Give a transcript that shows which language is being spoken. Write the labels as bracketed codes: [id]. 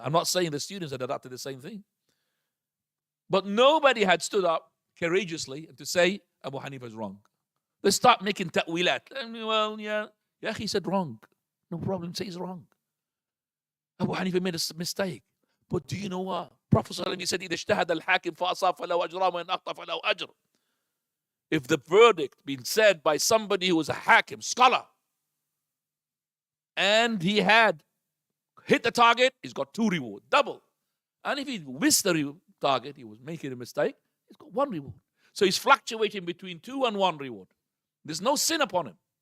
[en] I'm not saying the students had adopted the same thing. But nobody had stood up courageously to say Abu Hanifa is wrong. They start making ta'wilat. Well, yeah, he said wrong. No problem, say he's wrong. Abu Hanifa made a mistake. But do you know what? Prophet ﷺ said, [ar] إِذَا اجْتَهَدَ الْحَاكِمْ فَأَصَابَ فَلَهُ أَجْرٌ وَإِنْ أَخْطَأَ فَلَهُ أَجْرٌ. [en] If the verdict been said by somebody who was a hakim, scholar, and he had hit the target, he's got 2 rewards, double. And if he missed the target, he was making a mistake, he's got 1 reward. So he's fluctuating between 2 and 1 reward. There's no sin upon him.